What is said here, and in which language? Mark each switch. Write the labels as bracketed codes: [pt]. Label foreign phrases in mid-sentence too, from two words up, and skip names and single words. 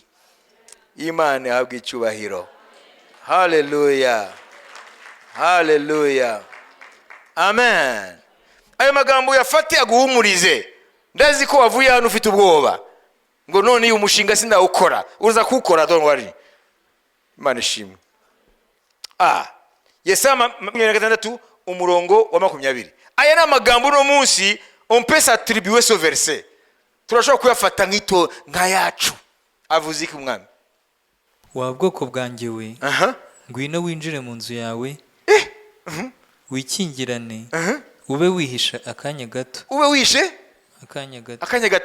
[rw] Imana ihabwe icyubahiro. Haleluya, haleluya, amen. Ayo magambo yafate aguhumurize. Ndazi ko wavuye hano ufite ubwoba ngo none uyu mushinga sindawukora. Uza kuwukora, [en] don't worry. [rw] Imana ishimwe. Yesaya 26 umurongo wa 20. Aya ni amagambo no munsi [fr] on peut s'attribuer ce verset. [rw] Turashobora kuyafata nk'ito nka yacu. Avuze iki umwami? Wa bwoko bwanjye we, ngwino winjire mu nzu yawe, wikingirane, ube wihisha akanya gato. Ube wishe akanya gato